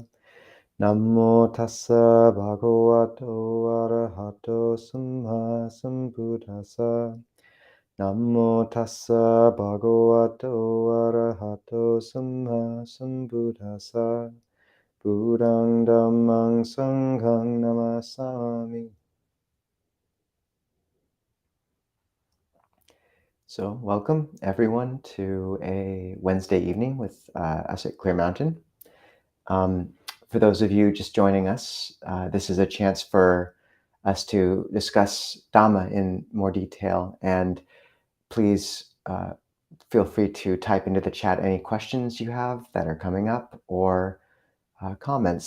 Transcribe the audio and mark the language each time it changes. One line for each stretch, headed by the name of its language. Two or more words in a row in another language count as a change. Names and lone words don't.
Pali: Namo tassa bhagavato arahato samma sambuddhassa. Namo tassa bhagavato arahato samma sambuddhassa. Buddhang dhammang sanghang namasami.
English: So welcome everyone to a Wednesday evening with us at Clear Mountain. For those of you just joining us, this is a chance for us to discuss Dhamma in more detail, and please feel free to type into the chat any questions you have that are coming up or comments.